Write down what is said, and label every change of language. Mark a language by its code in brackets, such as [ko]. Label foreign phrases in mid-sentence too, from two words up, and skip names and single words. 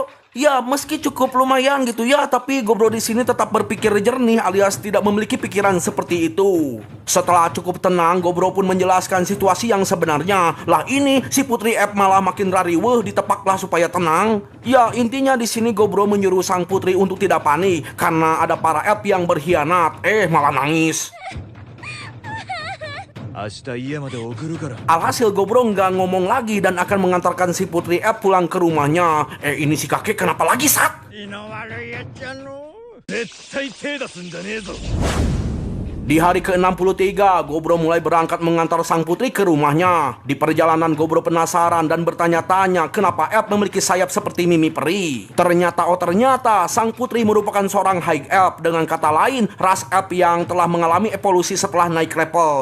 [id] Ya, meski cukup lumayan gitu ya, tapi Gobro di sini tetap berpikir jernih alias tidak memiliki pikiran seperti itu. Setelah cukup tenang, Gobro pun menjelaskan situasi yang sebenarnya. Lah ini si Putri F malah makin rariweh, ditepaklah supaya tenang. Ya, intinya di sini Gobro menyuruh sang putri untuk tidak panik karena ada para F yang berkhianat. Malah nangis. [ja] 明日家まで送るから。 [id] Alhasil Gobro nggak ngomong lagi dan akan mengantarkan si Putri F pulang ke rumahnya. Ini si kakek kenapa lagi, Sat? [ja] 絶対手出すんじゃねえぞ。 [id] Di hari ke-63, Gobro mulai berangkat mengantar sang putri ke rumahnya. Di perjalanan Gobro penasaran dan bertanya-tanya kenapa Elf memiliki sayap seperti Mimi Peri. Ternyata sang putri merupakan seorang High Elf. Dengan kata lain, ras Elf yang telah mengalami evolusi setelah naik level.